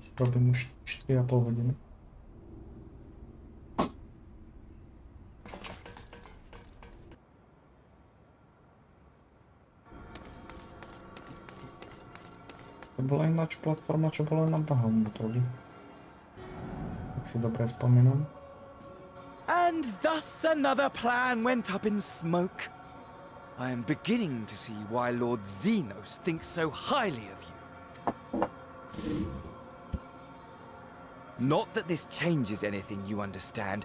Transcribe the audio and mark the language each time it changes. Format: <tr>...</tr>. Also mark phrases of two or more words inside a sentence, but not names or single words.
<uk>Робимо 4,5 години.</uk> <sk>To bola ináč platforma, čo bola na Bahamutoli. Tak si dobre spomínam.</sk> <en>And thus another plan went up in smoke. I am beginning to see why Lord Xenos thinks so highly of you. Not that this changes anything, you understand.</en>